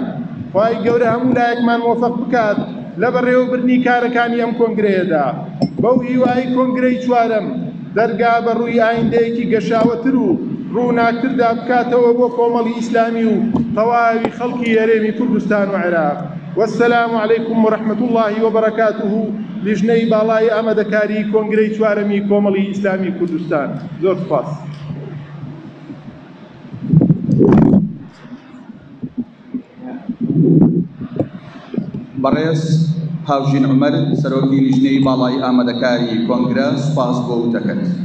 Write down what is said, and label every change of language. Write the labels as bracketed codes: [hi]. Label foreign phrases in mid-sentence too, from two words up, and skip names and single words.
[ckb] خوای گەورە هەموو لایەکمان مۆفەق بکات لە بەڕێوەبردنی کارەکانی ئەم کۆنگرەیەدا. بەو هیوایی کۆنگرەی چوارەم دەرگا بە ڕووی ئایندەیەکی گەشاوەتر و ڕووناکتردا بکاتەوە بۆ کۆمەڵی ئیسلامی و تەواوی خەڵکی هەرێمی کوردستان و عێراق. [ar] والسلام عليكم ورحمة الله وبركاته. [ckb] لیژنەی باڵای ئامادەکاری کۆنگرەی چوارەمی کۆمەڵی ئیسلامی کوردستان. زۆر سوپاس. بەڕێز هاوژین عومەر سەرۆکی لیژنەی باڵای ئامادەکاری کۆنگرە سوپاس بۆ وتەکەت.